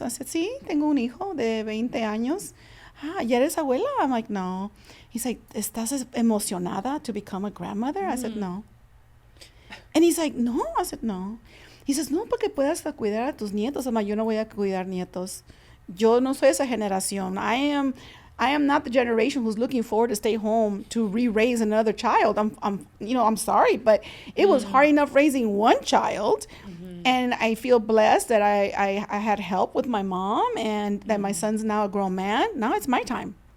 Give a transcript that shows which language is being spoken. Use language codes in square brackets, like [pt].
[en] I said, [es] sí, tengo un hijo de 20 años. Ah, ¿ya eres abuela? [en] I'm like, no. He's like, [es] ¿estás emocionada [en] to become a grandmother? I said, no. And he's like, no. I said, no. He says, [es] no, porque puedas cuidar a tus nietos. Ama, yo no voy a cuidar nietos. Yo no soy esa generación. [en] I am not the generation who's looking forward to stay home to re-raise another child. I'm sorry, but it was hard enough raising one child. And I feel blessed that I had help with my mom, and that my son's now a grown man. Now it's my time.